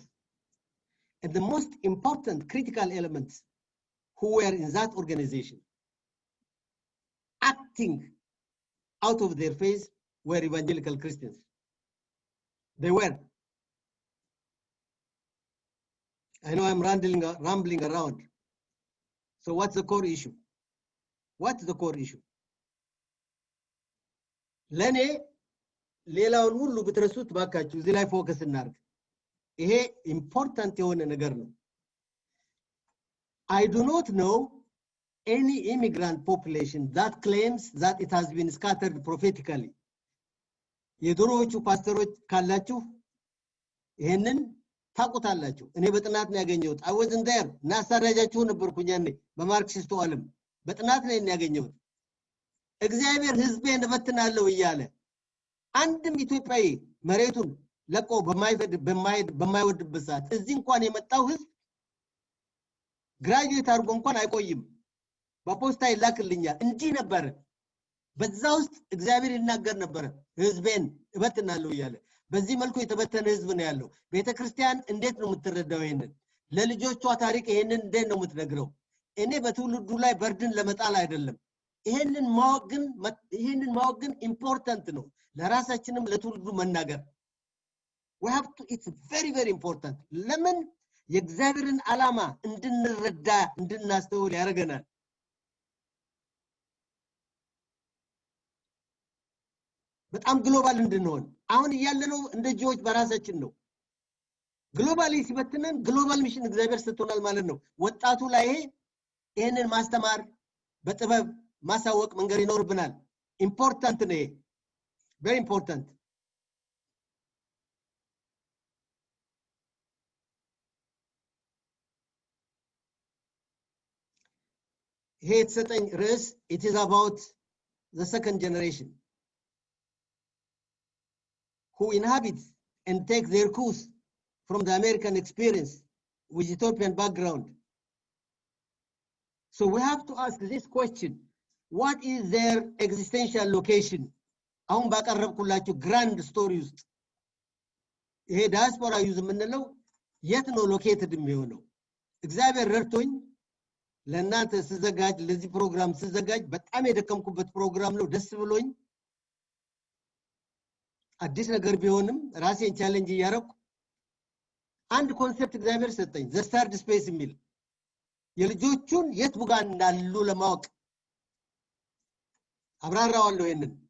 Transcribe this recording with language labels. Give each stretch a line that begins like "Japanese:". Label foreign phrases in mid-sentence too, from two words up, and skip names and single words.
English: And the most important critical elements who were in that organization, acting out of their faith, were evangelical Christians. They were. I know I'm rambling around. So what's the core issue? What's the core issue?
Amharic: ለኔ ሌላውን ሁሉ ብትረሱት ባካችሁ እዚህ ላይ ፎከስ እናርግ። ይሄ ኢምፖርታንት የሆነ ነገር ነው።
English: I do not know any immigrant population that claims that it has been scattered prophetically.
Amharic: የድሮዎቹ ፓስተሮች ካላችሁ ይሄንን ታውቁታላችሁ። እኔ በጥናት ነው ያገኘሁት።
English: I wasn't there
Amharic: እና አሳዳጃችሁ ነበርኩኝ ያኔ በማርክሲስቱ ዓለም በጥናት ነው ያገኘሁት። እግዚአብሔር ሕዝቤን እበትናለሁ እያለ አንድም ኢትዮጵያዊ መሬቱን ለቆ በማይወድበት ሰዓት እዚህ እንኳን የመጣው ሕዝብ ግራጁዌት አድርጎ እንኳን አይቆይም፣ በፖስታ ይላክልኛል። እንዲህ ነበር። በዛ ውስጥ እግዚአብሔር ይናገር ነበር፣ ሕዝቤን እበትናለሁ እያለ። በዚህ መልኩ የተበተነ ሕዝብ ነው ያለው። ቤተክርስቲያን እንዴት ነው የምትረዳው? ይሄንን ለልጆቿ ታሪክ ይሄንን እንዴት ነው የምትነግረው? እኔ በትውልዱ ላይ በርድን ለመጣል አይደለም። ይሄንን ማወቅ ግን ኢምፖርታንት ነው። ለራሳችንም ለትውልዱ መናገር
English: we have to, it's very very important.
Amharic: ለምን የእግዚአብሔርን ዓላማ እንድንረዳ እንድናስተውል ያደርገናል። በጣም ግሎባል እንድንሆን አሁን ያለነው እንደ ጂዎች በራሳችን ነው። ግሎባሊ ሲበትነን
English: global mission
Amharic: እግዚአብሔር ሰጥቶናል ማለት ነው። ወጣቱ ላይ ይሄንን ማስተማር በጥበብ ማሳወቅ መንገር ይኖርብናል። ኢምፖርታንት ነው።
English: very important. Here it's certain race, it is about the second generation who inhabit and take their course from the American experience with Ethiopian background. So we have to ask this question: what is their existential location?
Amharic: አሁን ባቀረብኩላችሁ
English: grand story
Amharic: ውስጥ ይሄ
English: diaspora youth
Amharic: የምንለው የት ነው ሎኬትድ የሚሆነው? እግዚአብሔር ረድቶኝ ለእናንተ ስዘጋጅ ለዚህ ፕሮግራም ስዘጋጅ በጣም የደከምኩበት ፕሮግራም ነው። ደስ ብሎኝ አዲስ ነገር ቢሆንም ራሴን ቻሌንጅ እያደረኩ አንድ ኮንሰፕት እግዚአብሔር ሰጠኝ፣
English: the third space
Amharic: የሚል የልጆቹን የት ቡጋ እንዳሉ ለማወቅ አብራራዋለሁ። ይሄንን